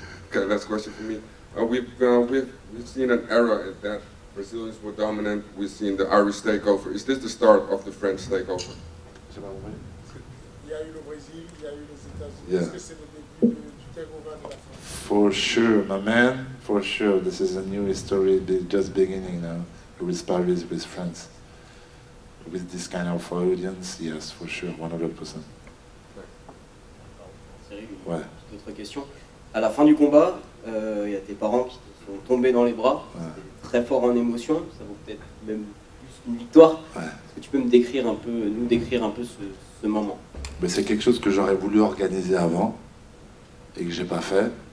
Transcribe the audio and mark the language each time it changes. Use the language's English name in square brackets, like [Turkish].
[English] Okay, last question for me. We've seen an era that Brazilians were dominant. We've seen the Irish takeover. Is this the start of the French takeover? [French] Il y a eu le Brésil, il y a eu les États-Unis. [English] Yeah. [French] Est-ce que c'est le début du takeover de la France? [English] For sure, my man, for sure. This is a new history, just beginning now, with Paris, with France. With this kind of audience, yes, for sure, 100%. [French] Ouais. D'autres questions. À la fin du combat, il y a tes parents qui te sont tombés dans les bras. Ouais. C'était très fort en émotion. Ça vaut peut-être même plus une victoire. Ouais. Est-ce que tu peux nous décrire un peu ce moment? Mais c'est quelque chose que j'aurais voulu organiser avant et que j'ai pas fait.